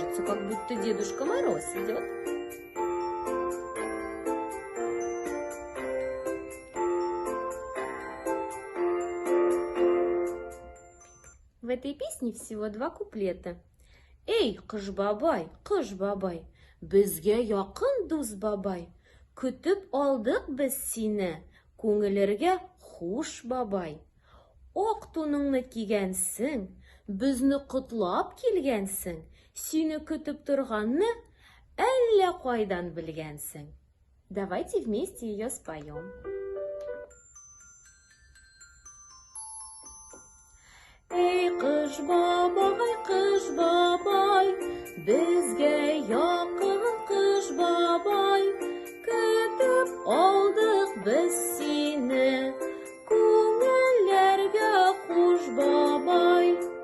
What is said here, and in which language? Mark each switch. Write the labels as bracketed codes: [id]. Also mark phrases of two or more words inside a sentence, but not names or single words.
[ru] как будто Дедушка Мороз идет. В этой песне всего 2 куплета. [tt] Эй, кыш бабай, безгә якын дус бабай, көтеп алдык без сине, күңелләргә хуш бабай. Ак туныңны кигәнсең, безне котлап килгәнсең, сине көтеп торганны әллә кайдан белгәнсең. [ru] Давайте вместе ее споем. [tt] Эй, кыш бабай, безгә якын кыш бабай, көтеп алдык без сине, күңелләргә хуш бабай.